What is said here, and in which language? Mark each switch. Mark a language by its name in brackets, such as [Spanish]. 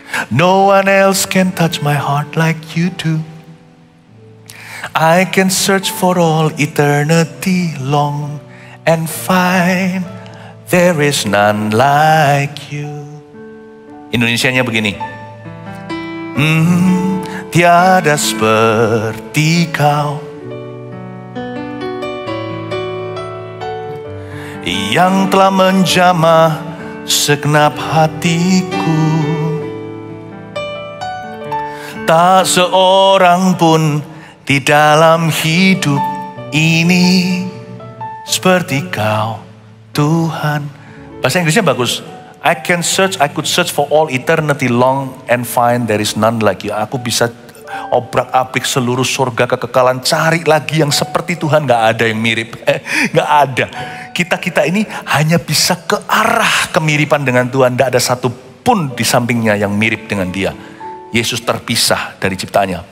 [English] No one else can touch my heart like you do. I can search for all eternity long and find there is none like you. [Indonesian] Indonesianya begini. Tiada seperti kau, yang telah menjamah segenap hatiku. Tak seorang pun di dalam hidup ini seperti kau, Tuhan. Bahasa Inggrisnya bagus. [English] I could search for all eternity long and find there is none like you. [Indonesian] Aku bisa obrak-abrik seluruh surga kekekalan, cari lagi yang seperti Tuhan. Gak ada yang mirip, gak ada. Kita ini hanya bisa ke arah kemiripan dengan Tuhan. Gak ada satu pun di sampingnya yang mirip dengan dia. Yesus terpisah dari ciptaannya.